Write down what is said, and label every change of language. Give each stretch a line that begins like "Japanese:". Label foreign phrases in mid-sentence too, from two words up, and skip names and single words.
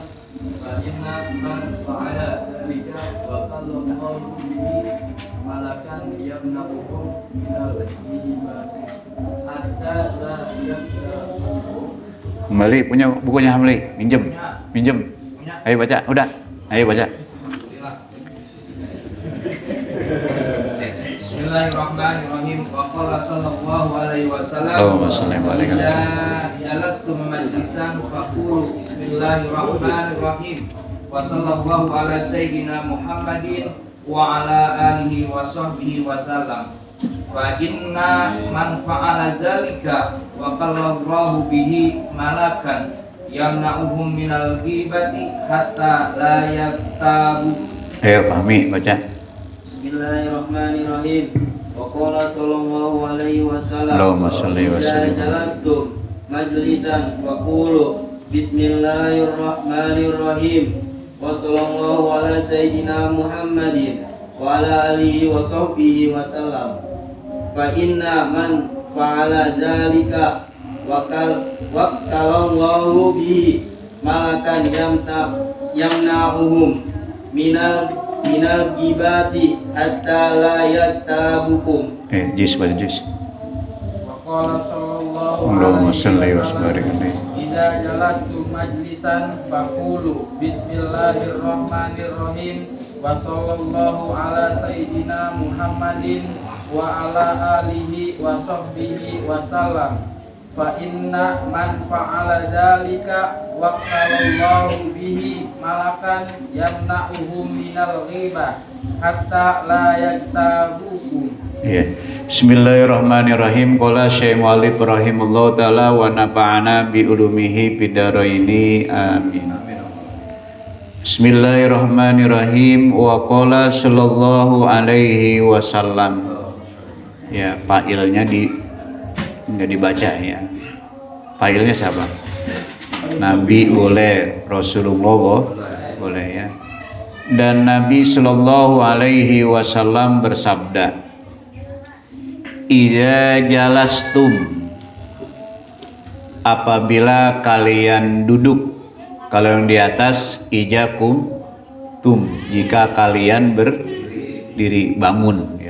Arabic: فإن من فعل ذلك وكل الله به ملكا يمنعهم من الغيبة حتى لا يغتابكم.
Indonesian: Kembali punya bukunya Hamli, minjem. Ayo baca, udah. Ayo baca.
Arabic: بسم الله الرحمن الرحيم. وقال صلى الله عليه وسلم اللهم صل عليه و إذا جلستم مجلسا فقولوا بسم الله الرحمن الرحيم وصلى الله على سيدنا محمد وعلى آله وصحبه وسلم. فإن من فعل ذلك وكل الله به ملكا يمنعهم من الغيبة حتى لا يغتابوا.
Indonesian: Ayo pahami baca.
Arabic: بسم الله الرحمن الرحيم. وقال صلى الله عليه وسلم. اللهم صل و إذا سلم. جلستم مجلسا وقولوا بسم الله الرحمن الرحيم. وصلى الله على سيدنا محمد وعلى آله وصحبه وسلم. فإن من فعل ذلك وكل الله به ملكا يمنعهم من الغيبة حتى لا يغتابكم.
Indonesian: Jis baca jis.
Arabic: وقال صلى الله اللهم عليه صل و وسلم. سلم. إذا جلستم مجلسا فقولوا بسم الله الرحمن الرحيم وصلى الله على سيدنا محمد وعلى آله وصحبه وسلم. فإن من فعل ذلك وكل الله به ملكا يمنعهم من الغيبة حتى لا يغتابكم.
Indonesian: Ya.
Arabic: بسم الله الرحمن الرحيم. قال الشيخ وليد رحمه الله تعالى ونفعنا بعلومه في الدارين آمين. بسم الله الرحمن الرحيم. وقال صلى الله عليه وسلم.
Indonesian: Ya, fa'ilnya enggak dibaca ya. Fa'ilnya siapa? Nabi boleh, Rasulullah boleh ya. Dan Nabi
Arabic: صلى الله عليه وسلم
Indonesian: bersabda,
Arabic: إذا جلستم,
Indonesian: apabila kalian duduk, kalau yang di atas
Arabic: إذا قمتم,
Indonesian: jika kalian berdiri, bangun ya.